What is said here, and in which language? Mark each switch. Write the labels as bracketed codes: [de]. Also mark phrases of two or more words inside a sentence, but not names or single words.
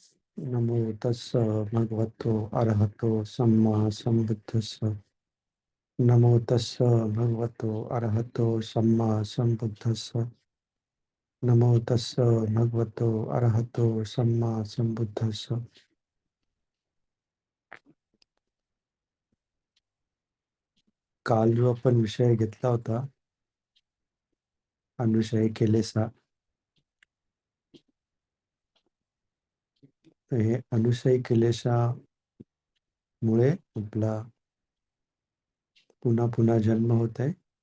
[pi] नमो तस्स भगवतो अरहतो सम्मा सम्बुद्धस्स। नमो तस्स भगवतो अरहतो सम्मा सम्बुद्धस्स। नमो तस्स भगवतो अरहतो सम्मा सम्बुद्धस्स। [mr] काल जो आपण विषय घेतला होता, अनुषय केलेसा, हे अनुषय केलेशामुळे आपला पुन्हा पुन्हा जन्म होत आहे.